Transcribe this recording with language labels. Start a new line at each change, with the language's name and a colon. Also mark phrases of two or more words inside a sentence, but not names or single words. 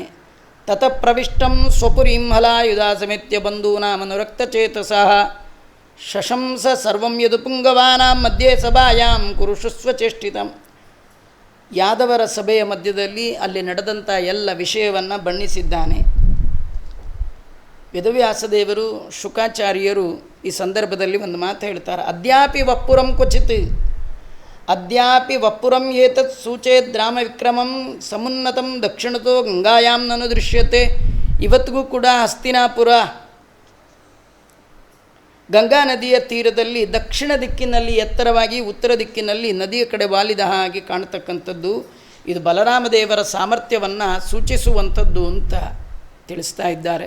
Sanskrit: ತತಃ ಪ್ರವಿಷ್ಟಂ ಸ್ವಪುರೀಂ ಹಲಾಯುಧ ಸಮೇತ್ಯ ಬಂಧೂನಾಮನುರಕ್ತಚೇತಸಃ ಶಶಂಸ ಸರ್ವಂ ಯದು ಪುಂಗವಾನಾಂ ಮಧ್ಯೆ ಸಭಾಯಾಂ ಕುರುಷುಸ್ವ ಚೇಷ್ಟಿತಂ.
Kannada: ಯಾದವರ ಸಭೆಯ ಮಧ್ಯದಲ್ಲಿ ಅಲ್ಲಿ ನಡೆದಂಥ ಎಲ್ಲ ವಿಷಯವನ್ನು ಬಣ್ಣಿಸಿದ್ದಾನೆ. ವೇದವ್ಯಾಸದೇವರು, ಶುಕಾಚಾರ್ಯರು ಈ ಸಂದರ್ಭದಲ್ಲಿ ಒಂದು ಮಾತು ಹೇಳ್ತಾರೆ.
Sanskrit: ಅದ್ಯಾಪಿ ವಪ್ಪುರಂ ಕ್ವಚಿತ್, ಅದ್ಯಾಪಿ ವಪ್ಪುರಂ ಏತತ್ ಸೂಚೇದ್ ರಾಮ ವಿಕ್ರಮಂ ಸಮುನ್ನತಂ ದಕ್ಷಿಣತೋ ಗಂಗಾಯಾಂ ನನು ದೃಶ್ಯತೆ.
Kannada: ಇವತ್ತಿಗೂ ಕೂಡ ಹಸ್ತಿನಾಪುರ ಗಂಗಾ ನದಿಯ ತೀರದಲ್ಲಿ ದಕ್ಷಿಣ ದಿಕ್ಕಿನಲ್ಲಿ ಎತ್ತರವಾಗಿ, ಉತ್ತರ ದಿಕ್ಕಿನಲ್ಲಿ ನದಿಯ ಕಡೆ ವಾಲಿದ ಹಾಗೆ ಕಾಣತಕ್ಕಂಥದ್ದು. ಇದು ಬಲರಾಮದೇವರ ಸಾಮರ್ಥ್ಯವನ್ನು ಸೂಚಿಸುವಂಥದ್ದು ಅಂತ ತಿಳಿಸ್ತಾ ಇದ್ದಾರೆ.